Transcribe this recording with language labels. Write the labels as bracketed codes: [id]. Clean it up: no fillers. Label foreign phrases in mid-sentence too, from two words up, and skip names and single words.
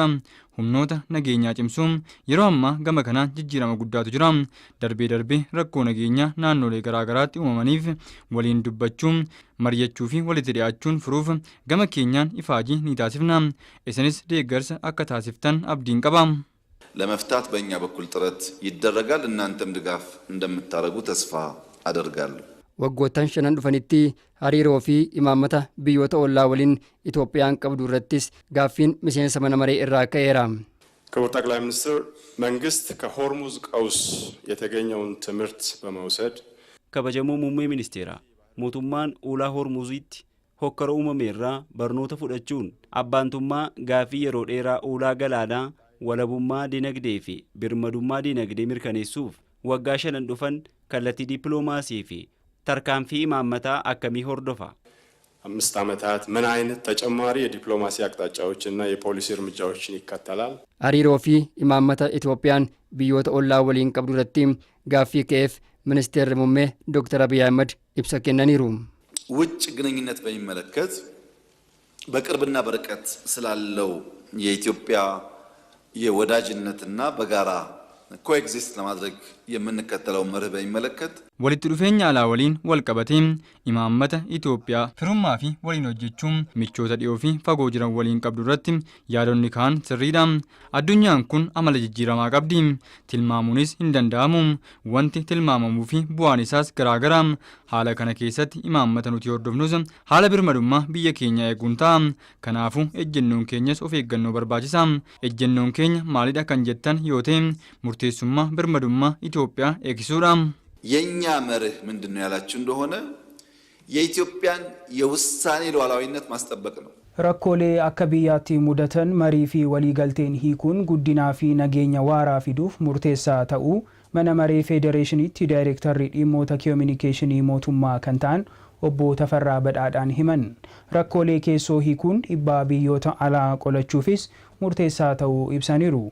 [om] humnoota nageenyaa cimsuun yeroo ammaa gama kanaan jijjiirama guddaatu jira. darbee rakkoo nageenyaa naannolee garaagaraatti uumamaniif waliin dubbachuun mari'achuu fi walitti dhi'aachuun furuuf gama keenyaan ifaajii ni taasifna. isinis deeggarsa akka taasiftan abdiin qaba. [am] ለመፍታት በእኛ በኩል ጥረት ይደረጋል። እናንተም ድጋፍ እንደምታደርጉ ተስፋ አደርጋለሁ። [om] waggoottan 5 dhufanitti hariiroo fi imaammata biyyoota ollaa waliin Itoophiyaan qabdu irrattis gaaffiin miseensa mana maree irraa ka'eera. [am] ክቡር ጠቅላይ ሚኒስትር መንግስት ከሆርሙዝ ቀውስ የተገኘውን ትምህርት በመውሰድ [om] kabajamuu muummee ministeera mootummaan ulaa hormuuzitti hokkara uumameerraa barnoota fudhachuun abbaantummaa gaaffii yeroo dheeraa ulaa galaanaa walabummaa dinagdee fi birmadummaa dinagdee mirkaneessuuf waggaa 5 dhufan kallattii dippiloomaasii fi tarkaanfii imaammataa akkamii hordofa? [am] 5 ዓመታት ምን አይነት ተጨማሪ የዲፕሎማሲ አቅጣጫዎችና የፖሊሲ እርምጃዎችን ይከተላል? [om] hariiroo fi imaammata Itoophiyaan biyyoota ollaa waliin qabdu irratti gaaffii ka'eef ሚኒስቴር muummee Dr. Abiy Ahmed ibsa kennaniiru. [am] ውጭ ግንኙነት በሚመለከት በቅርብና በርቀት ስላለው የኢትዮጵያ የወዳጅነትና በጋራ ኮኤግዚስት ለማድረግ የምንከተለው መርህ በሚመለከት [om] walitti dhufeenya alaa waliin wal qabatee imaammata Itoophiyaa firummaa fi waliin hojjechuun michoota dhiyoo fi fagoo jiran waliin qabdu irratti yaadonni kaan sirriidha. addunyaan kun amala jijjiiramaa qabdi. tilmaamuunis hin danda'amu. wanti tilmaamamuu fi bu'aan isaas garaagara. haala kana keessatti imaammata nuti hordofnus haala birmadummaa biyya keenya eeguun ta'a. kanaafuu ejjennoon keenyas of eeggannoo barbaachisa. ejjennoon keenya maalidha kan jettan yoo ta'e murteessummaa birmadummaa Itoophiyaa eegsisuudha. [am] የኛ መርህ ምንድነው ያላችሁ እንደሆነ የኢትዮጵያን የውሳኔ ሉዓላዊነት ማስጠበቅ ነው። [om] Rakkoolee akka biyyaatti mudatan marii fi waliigalteen hiikuun guddinaa fi nageenya waaraa fiduuf murteessaa ta'uu mana maree federeeshiniitti daayirektarri dhimmoota koominikeeshinii mootummaa kan ta'an obbo Tafarraa Badhaadhaan himan. Rakkoolee keessoo hiikuun dhiibbaa biyyoota alaa qolachuufis murteessaa ta'uu ibsaniiru.